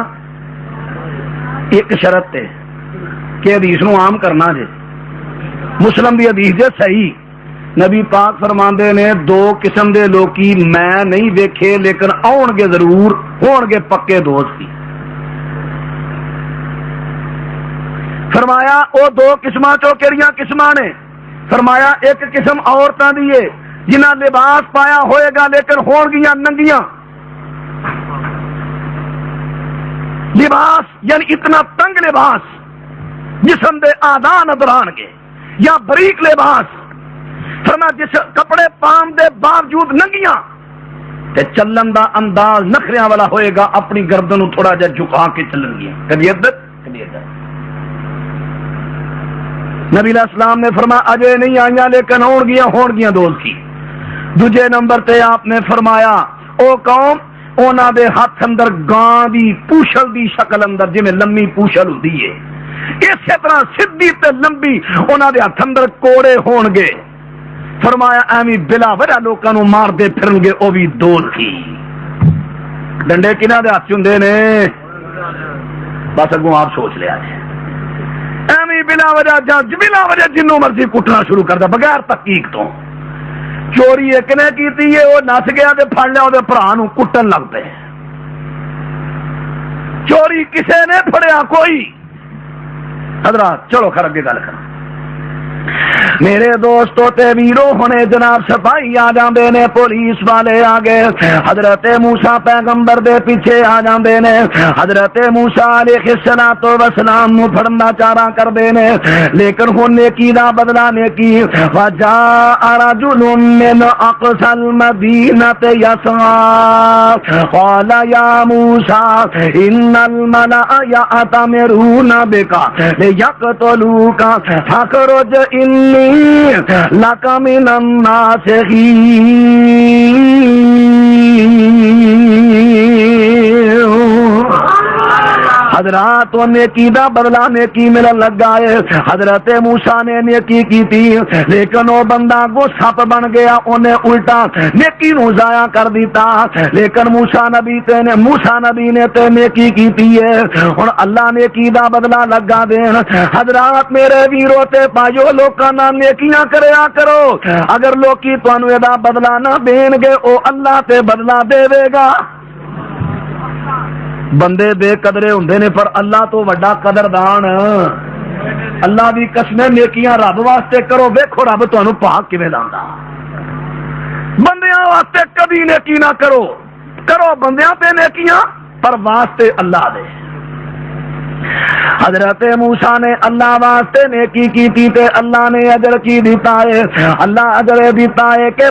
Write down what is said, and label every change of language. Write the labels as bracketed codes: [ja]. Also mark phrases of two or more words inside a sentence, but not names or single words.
[pa] ایک شرط تے کہ حدیث نو عام کرنا جے، مسلم دی حدیث جے صحیح، نبی پاک فرماندے نے دو قسم دے لوکی میں نہیں دیکھے لیکن آن گے ضرور، ہون گے پکے دوست ہی۔ فرمایا او دو قسماں چو کیڑیاں قسماں نے؟ فرمایا ایک قسم عورتاں دی ہے جنہاں لباس پایا ہوئے گا لیکن ہون گیاں ننگیاں، لباس یعنی اتنا تنگ لباس جسم دے اعضاء نظر آن گے، یا بریک لباس فرما جس کپڑے پام دے باوجود ننگیاں تے چلن دا انداز نخریاں والا ہوئے گا، اپنی گردن تھوڑا جا جھکا کے چلن گیا، کبھی ادھر کبھی ادھر۔ نبی علیہ السلام نے فرمایا اجے نہیں آئیاں لیکن ہون گیاں دوست کی۔ دوجے نمبر تے آپ نے فرمایا او قوم اونا دے ہاتھ اندر گاں دی پوچھل دی شکل اندر جی میں لمبی پوچھل ہوتی ہے، اسی طرح سدھی تے لمبی اونا دے ہاتھ اندر کوڑے ہون گے۔ فرمایا ایویں بلا وجہ لوکاں نو مار دے پھرن گے، او بھی دوزخی۔ ڈنڈے کنہاں دے ہاتھ ہوندے نے؟ بس اگوں آپ سوچ لیا جی، ایویں بلا وجہ جنوں مرضی کٹنا شروع کر دے بغیر تحقیق تو۔ چوری ایک نے کیتی ہے، وہ نس گیا تے پھڑ لیا وہ بھرا نو کٹن لگ پے۔ چوری کسے نے پھڑیا کوئی؟ حضرات چلو خیر اگے گل کر، میرے دوستو تے ویرو ہونے جناب سپاہی آ جاندے نے پولیس والے آ گئے حضرت موسیٰ پیغمبر دے پیچھے آ جاندے نے حضرت موسیٰ علیہ الصلوۃ والسلام نو پھڑنا چارا کردے نے لیکن ہن نیکی دا بدلہ نیکی [ar] وجاء رجل من اقصى المدینہ یسعى قال یا موسیٰ ان الملأ یأتمرون بک لیقتلوک فاخرج انی لک من [pa] الناصحین حضرات وہ نیکی دا بدلہ نیکی ملن لگا ہے حضرت موسیٰ نے نیکی کی تھی لیکن وہ بندہ کو سپ بن گیا انہیں الٹا نیکی نو ضائع کر دیتا لیکن موسیٰ نبی نے تے نیکی کی تھی ہے اور اللہ نیکی دا بدلہ لگا دین حضرات میرے ویرو تے پایو لوکاں نال نیکیاں کریا کرو اگر لوکی تانوں ادا بدلہ نہ دین گے او اللہ تے بدلہ دے گا بندے بے قدرے ہوندے نے پر اللہ تو وڈا قدردان اللہ دی قسم نیکیاں رب واسطے کرو ویکھو رب تانوں پاک کیویں لاندا بندیاں واسطے کبھی نیکی نہ کرو بندیاں تے نیکیاں پر واسطے اللہ دے حضرت موسیٰ نے اللہ واسطے نیکی کی تھی تے اللہ نے اجر کی دیتا ہے اللہ اجر دیتا ہے کہ